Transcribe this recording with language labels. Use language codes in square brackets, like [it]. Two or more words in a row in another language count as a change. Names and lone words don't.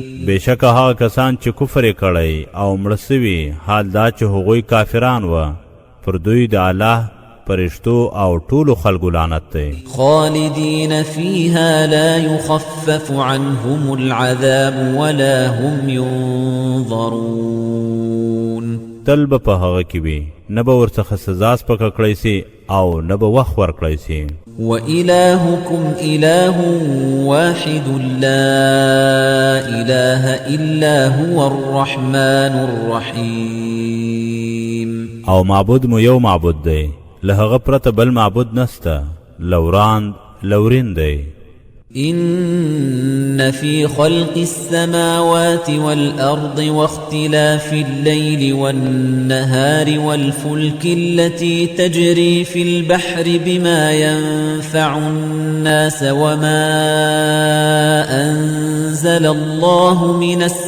[ps] بېشکه هغه کسان چې کفر یې کړی او مړه سوي حال دا چې هغوی کافران وه پر دوی د الله فرشتو او ټولو خلقو لعنت دی. [ar] خالدین فیها لا یخفف عنهم العذاب ولا هم ينظرون. [ps] تل به په هغه کې وي، نه به ورڅخه سزا سپکه کړی سي او نه به وخت ورکړی سي. [ar] وإلهكم إله واحد لا إله إلا هو الرحمن الرحيم. [ps] او معبود مو یو معبود دی، له هغه پرته بل معبود نسته، لوراند لورین دی. [ar] إن في خلق السماوات والأرض واختلاف الليل والنهار والفلك التي تجري في البحر بما ينفع الناس وما أنزل الله من